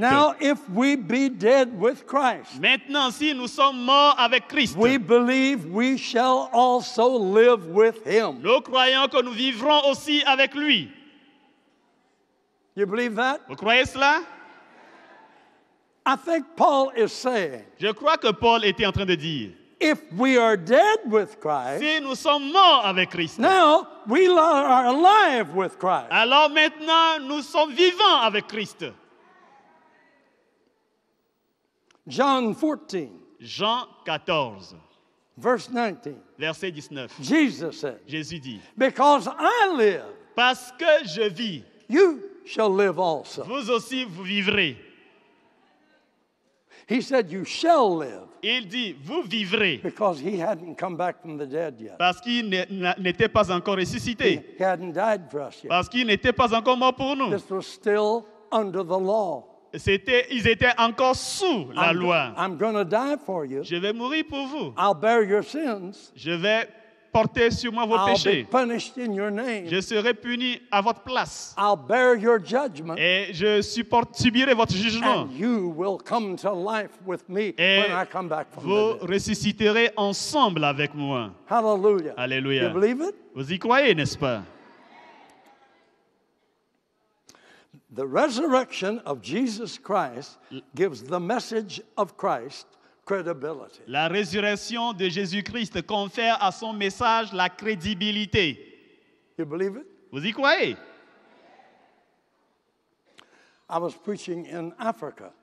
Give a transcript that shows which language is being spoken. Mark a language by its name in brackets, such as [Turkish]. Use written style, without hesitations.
[English] Now, if we be dead with Christ, [French] Maintenant, si nous sommes morts avec Christ, [English] we believe we shall also live with him. [French] nous croyons que nous vivrons aussi avec lui. [English] You believe that? [French] Vous croyez cela? [English] I think Paul is saying, [French] Je crois que Paul était en train de dire, [English] if we are dead with Christ, [French] si nous sommes morts avec Christ, [English] now we are alive with Christ. [French] alors maintenant nous sommes vivants avec Christ. [English] John 14, [French] Jean 14, [English] verse 19. [French] verset 19. [English] Jesus said, [French] Jésus dit, [English] because I live, [French] parce que je vis, [English] you shall live also. [French] vous aussi vous vivrez. [English] He said, you shall live, [French] Il dit, vous vivrez, [English] because he hadn't come back from the dead yet. [French] parce qu'il n'était pas encore ressuscité, [English] He hadn't died for us yet. [French] parce qu'il n'était pas encore mort pour nous. [English] This was still under the law. [French] Ils étaient encore sous la loi. [English] I'm going to die for you. [French] Je vais mourir pour vous. [English] I'll bear your sins. [French] Je vais porter sur moi vos [English] I'll be [French] péchés. [English] punished in your name. [French] Je serai puni à votre place. [English] I'll bear your judgment. [French] Et je subirai votre jugement. [English] And you will come to life with me [French] Et [English] when I come back from [French] vous [English] the dead. [French] ressusciterez ensemble avec moi. [English] Hallelujah. [French] Alléluia. [English] You believe it? [French] Vous y croyez, n'est-ce pas? [English] The resurrection of Jesus Christ gives the message of Christ credibility. [French] La résurrection de Jésus-Christ confère à son message la crédibilité. [English] You believe it? [French] Vous y croyez? [English] I was preaching in Africa.